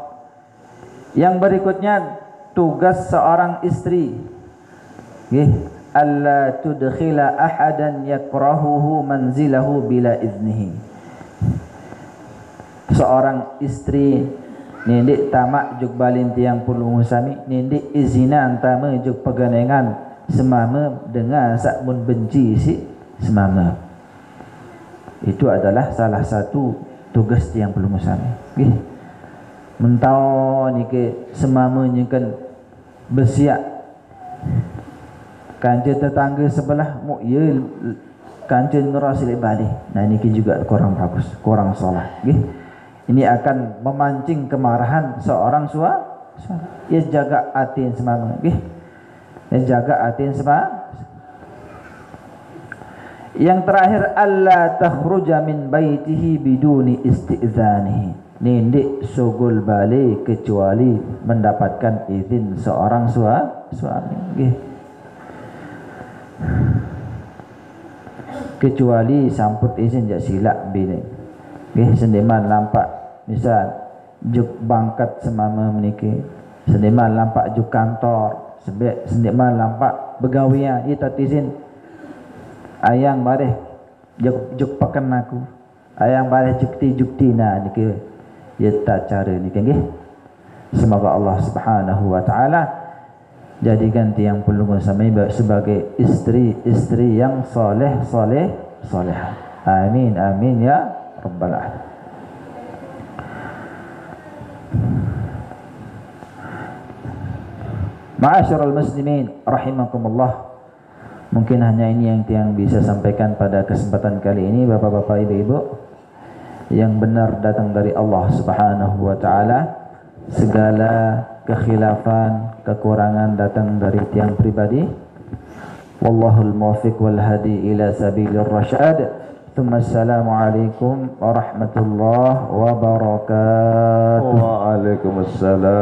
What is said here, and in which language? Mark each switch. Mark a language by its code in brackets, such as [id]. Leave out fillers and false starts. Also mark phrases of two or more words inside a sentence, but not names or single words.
[id] Yang berikutnya tugas seorang istri [ar] ألا تدخل أحدا يكرهه منزله بلا إذنه. [sas] Seorang istri nindik tamak juk balin tiang pulung sami, nindik izinan tama juk peganengan semama dengan sakmun benci si semama. [id] Itu adalah salah satu tugas yang perlu musami. [sas] Nggih. Mentau niki semamanya kan bersiap. Kanca tetangga sebelah mu ye kanca nerasil balik. [id] Nah niki juga kurang bagus, kurang solat. Nggih. Ini akan memancing kemarahan seorang suami. [sas] Ya jaga hati semama. Nggih. Ya jaga hati semama. [id] Yang terakhir [ar] ألا تخرج من بيته بدون استئذانه. [sas] Nindik sugul balik kecuali mendapatkan izin seorang suami. Nggih. Kecuali samput izin jak silap bini. Nggih sendiman lampak misal juk bangkat semama meniki. Sendiman lampak juk kantor, sebab sendiman lampak begawian ia tak izin. Ayang bareh juk pakan aku. Ayang bareh jukti nah niki ya tak cara niki nggih. [id] Semoga Allah [ar] سبحانه وتعالى [id] jadikan [sas] tiang pulungan sami [id] sebagai istri-istri yang soleh. [ar] آمين يا رب العالمين. معاشر المسلمين رحمكم الله. [id] Mungkin hanya ini yang bisa sampaikan pada kesempatan kali ini, bapak-bapak, ibu-ibu. Yang benar datang dari Allah [ar] سبحانه وتعالى. [id] Segala kekhilafan, kekurangan datang dari tiang pribadi. [ar] والله الموفق والهادي إلى سبيل الرشاد. السلام عليكم ورحمة الله وبركاته. وعليكم السلام.